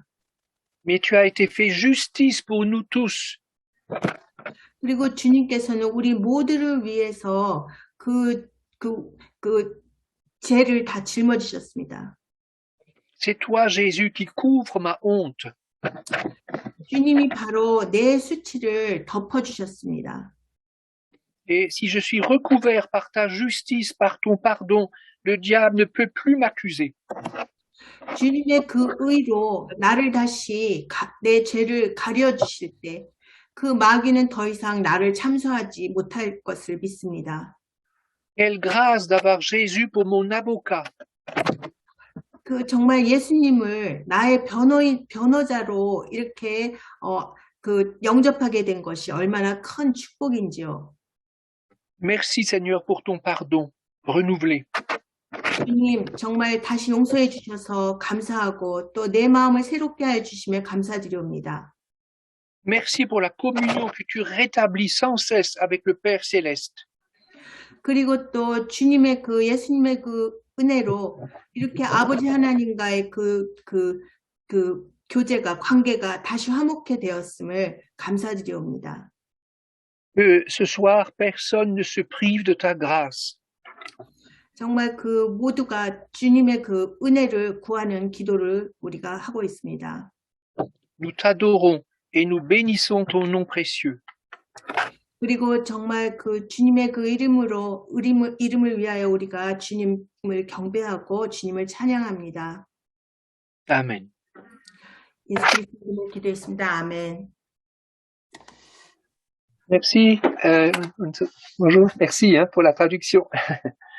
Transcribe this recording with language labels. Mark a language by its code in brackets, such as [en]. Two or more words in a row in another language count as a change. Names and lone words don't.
[fr] Mais tu as été fait justice pour nous tous. [ko] 그리고 주님께서는 우리 모두를 위해서 죄를 다 짊어지셨습니다. [fr] C'est toi, Jésus, qui couvre ma honte. [ko] 주님이 바로 내 수치를 덮어주셨습니다. [fr] Et si je suis recouvert par ta justice, par ton pardon, le diable ne peut plus m'accuser. [ko] 주님의 그 의로 나를 다시 내 죄를 가려주실 때 그 마귀는 더 이상 나를 참소하지 못할 것을 믿습니다. [fr] Quelle grâce d'avoir Jésus pour mon avocat. [ko] 정말 예수님을 나의 변호자로 이렇게 영접하게 된 것이 얼마나 큰 축복인지요. [fr] Merci Seigneur pour ton pardon renouvelé. [ko] 주님 정말 다시 용서해 주셔서 감사하고 또 내 마음을 새롭게 해 주심에 감사드리옵니다. [fr] Merci pour la communion que tu rétablis sans cesse avec le Père céleste. [ko] 그리고 또 주님의 예수님의 은혜로 이렇게 아버지 하나님과의 교제가 관계가 다시 화목해 되었음을 감사드리옵니다. [fr] Que ce soir personne ne se prive de ta grâce. [ko] 정말 모두가 주님의 은혜를 구하는 기도를 우리가 하고 있습니다. [fr] Nous t'adorons et nous bénissons ton nom précieux. [ko] 그리고 정말 주님의 이름을 위하여 우리가 주님을 경배하고 주님을 찬양합니다. [fr] Amen. [ko] 예수 그리스도로 기도했습니다. 아멘. [fr] Merci. Bonjour. Merci pour la traduction.